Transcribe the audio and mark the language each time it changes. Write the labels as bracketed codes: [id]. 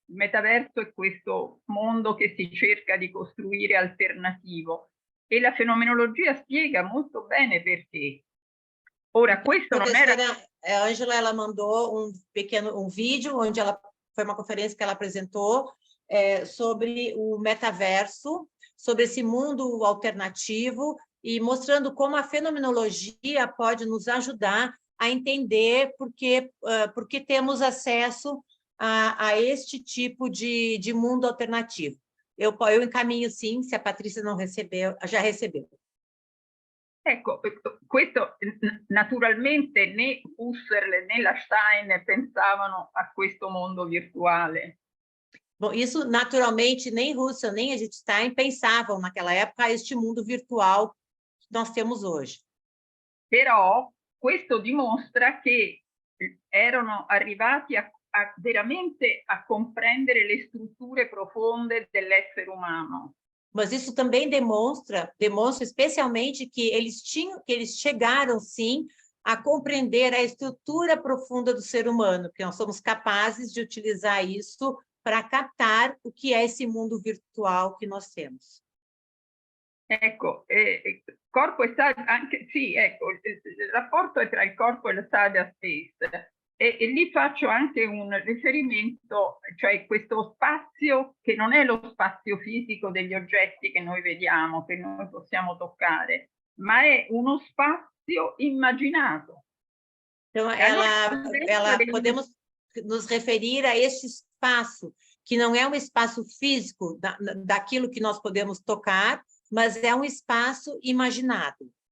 [it] Il metaverso è questo mondo che si cerca di costruire alternativo e la fenomenologia spiega molto bene perché. Ora, questo non era... [pt] A Ângela, ela mandou um vídeo onde foi uma conferência que ela apresentou sobre o metaverso, sobre esse mundo alternativo e mostrando como a fenomenologia pode nos ajudar a entender por que temos acesso a este tipo de mundo alternativo. Eu encaminho sim, se a Patrícia não recebeu, já recebeu. [it] Ecco, questo naturalmente né Husserl né Stein pensavano a questo mondo virtuale. [pt] Bom, isso naturalmente nem Husserl nem Edith Stein pensavam naquela época a este mundo virtual que nós temos hoje. [it] Però questo dimostra che erano arrivati veramente a comprendere le strutture profonde dell'essere umano. [pt] Mas isso também demonstra especialmente que eles chegaram sim a compreender a estrutura profunda do ser humano, que nós somos capazes de utilizar isso para captar o que é esse mundo virtual que nós temos. [it] Ecco, corpo e sabbia, anche sì, ecco, il rapporto è tra il corpo e la sabbia space. E lì faccio anche un riferimento, cioè questo spazio che non è lo spazio fisico degli oggetti che noi vediamo, che noi possiamo toccare, ma è uno spazio immaginato. [pt] Então, [it] E allora, [pt] podemos nos referir a este espaço, que não é um espaço físico daquilo que nós podemos tocar, mas [it] è un [pt] espaço [it] immaginato.